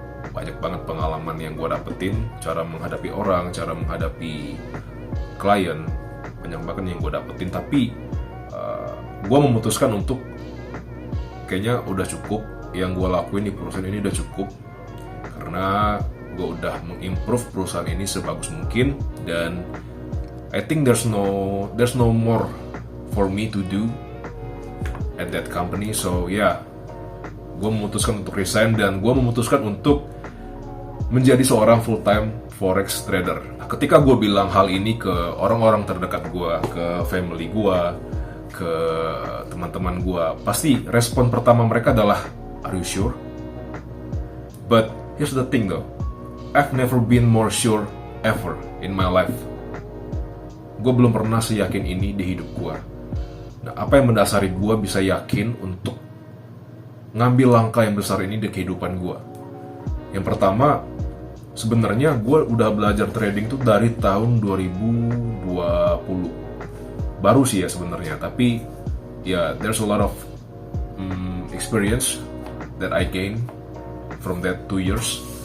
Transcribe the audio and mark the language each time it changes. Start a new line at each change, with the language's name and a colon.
Indonesian: Banyak banget pengalaman yang gue dapetin, cara menghadapi orang, cara menghadapi klien, banyak banget yang gue dapetin. Tapi gue memutuskan untuk kayaknya udah cukup, yang gue lakuin di perusahaan ini udah cukup, karena gue udah mengimprove perusahaan ini sebagus mungkin. Dan
English: I think there's no more for me to do at that company.
Indonesian: So gue memutuskan untuk resign dan gue memutuskan untuk menjadi seorang full-time forex trader. Ketika gue bilang hal ini ke orang-orang terdekat gue, ke family gue, ke teman-teman gue, pasti respon pertama mereka adalah,
English: "Are you sure?" But here's the thing though, I've never been more sure ever in my life.
Indonesian: Gue belum pernah seyakin ini di hidup gue. Nah, apa yang mendasari gue bisa yakin untuk ngambil langkah yang besar ini di kehidupan gue? Yang pertama, sebenarnya gue udah belajar trading tuh dari tahun 2020. Baru sih ya sebenarnya, tapi
English: there's a lot of experience that I gain from that 2 years.